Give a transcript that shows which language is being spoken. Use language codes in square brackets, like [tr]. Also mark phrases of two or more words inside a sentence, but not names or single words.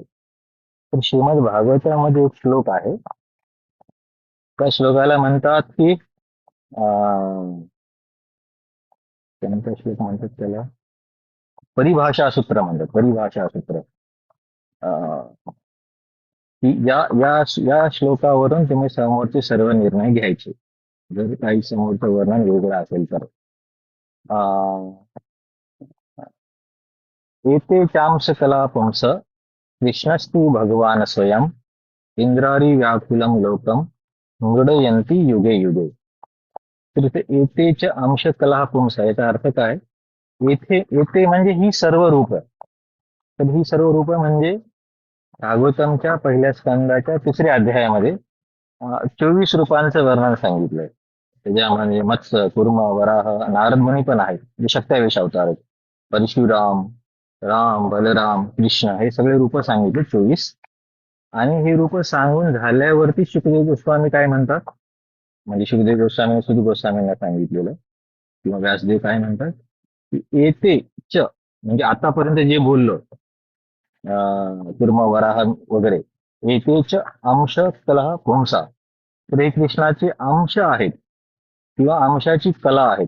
[mr] तर श्रीमद भागवतामध्ये एक श्लोक आहे, त्या श्लोकाला म्हणतात की त्यानंतर श्लोक म्हणतात त्याला परिभाषा सूत्र म्हणतात. परिभाषा सूत्र की या श्लोकावरून तुम्ही समोरचे सर्व निर्णय घ्यायचे, जर काही समोरचं वर्णन वेगळं असेल तर. [sa] एते चांश कला पुंस कृष्णस्तु भगवान स्वयं इंद्रारी व्याकुलम लोकम मृडयंती युगे युगे. [mr] तर इथे [sa] एतेच अंश कला पुंस, [mr] याचा अर्थ काय? येथे म्हणजे ही सर्व रूप. तर ही सर्व रूप म्हणजे भागवतमच्या पहिल्या स्कंदाच्या 3ऱ्या अध्यायामध्ये 24 रूपांचं वर्णन सांगितलंय. त्याच्यामध्ये मत्स्य, कुर्म, वराह, नारद मुनी पण आहेत, जे 27 अवतार आहेत. परशुराम, राम, बलराम, कृष्ण, हे सगळे रूप सांगितले 24. आणि हे रूप सांगून झाल्यावरती शुकदेव गोस्वामी काय म्हणतात, म्हणजे शुकदेव गोस्वामी सुध गोस्वामींना सांगितलेलं, किंवा व्यासदेव काय म्हणतात की येते च, म्हणजे आतापर्यंत जे बोललो कुर्म, वराह वगैरे, [sa] येतेच अंश कला पुंसा, [mr] तर हे कृष्णाचे अंश आहेत किंवा अंशाची कला आहेत.